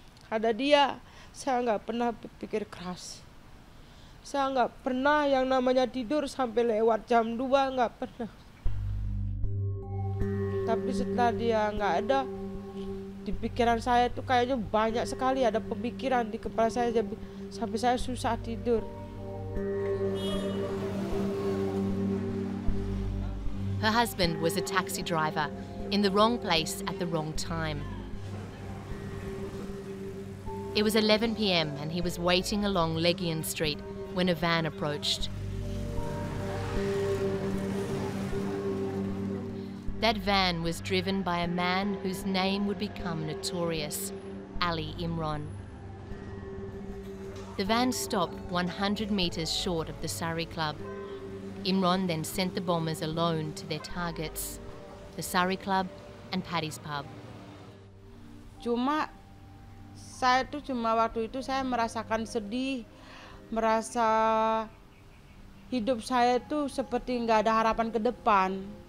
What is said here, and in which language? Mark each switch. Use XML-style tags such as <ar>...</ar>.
<id>Ada dia, saya nggak pernah berpikir keras. Saya nggak pernah yang namanya tidur sampai lewat jam 2, nggak pernah. Tapi setelah dia nggak ada, di pikiran saya tuh kayaknya banyak sekali ada pemikiran di kepala saya sampai saya susah tidur.</id> <en>Her husband was a taxi driver in the wrong place at the wrong time. It was 11 p.m. and he was waiting along Legian Street when a van approached. That van was driven by a man whose name would become notorious, Ali Imron. The van stopped 100 metres short of the Sari Club. Imron then sent the bombers alone to their targets, the Sari Club and Paddy's Pub.</en> <id>Saya tuh cuma waktu itu saya merasakan sedih, merasa hidup saya tuh seperti nggak ada harapan ke depan.</id>